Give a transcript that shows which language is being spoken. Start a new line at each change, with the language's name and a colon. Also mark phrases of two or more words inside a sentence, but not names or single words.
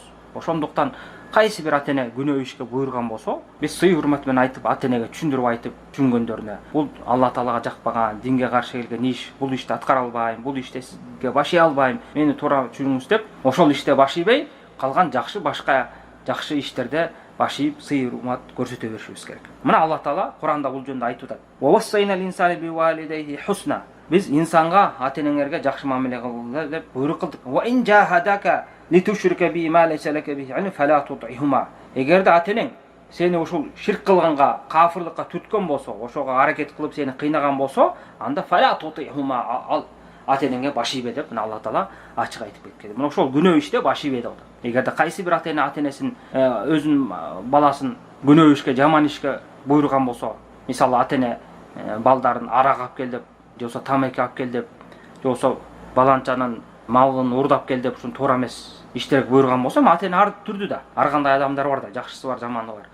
Kyrgyz: Ошондуктан кайсы бир ата-эне күнөө ишке буйруган болсо, биз сый урмат менен айтып, ата-энеге түшүндүрүп айтып, түшүнгөндөрүнө, бул Алла таалага жакпаган, динге каршы келген иш, бул ишти аткара албайм, бул иште сизге баш ий албайм, мени туура түшүнүңүз деп, ошол иште баш ийбей, калган жакшы башка жакшы иштерде баш ийип, сый урмат көрсөтө беришибиз керек. Мына Алла таала Куранда бул жөнүндө айтып атат.
Arabic: ووصينا الإنسان بوالديه حسنا.
Kyrgyz: Биз инсанга ата энеңерге жакшы мамиле кылгыла деп буйрук кылдык.
Arabic: وإن جاهداك لتشرك بي ما ليس لك به علم فلا تطعهما.
Kyrgyz: Эгерде ата энең сени ушул ширк кылганга, кафырлыкка түрткөн болсо, ошого аракет кылып сени кыйнаган болсо, анда
Arabic: فلا تطعهما,
Kyrgyz: ал ата энеңге баш ийбе деп мына Алла Таала ачык айтып кеткен. Мына ошол күнөө иште баш ийбе деп. Эгерде кайсы бир ата энесин өзүнүн баласын күнөө ишке, жаман ишке буйруган болсо, мисалы ата эне балдарын арак алып кел деп, же болбосо тамеки алып кел деп, же болбосо баланчанын малын урдап кел деп, ушун туура эмес иштерге буйруган болсо, ата эне ар түрдүү да, ар кандай адамдар бар да, жакшысы бар, жаманы бар.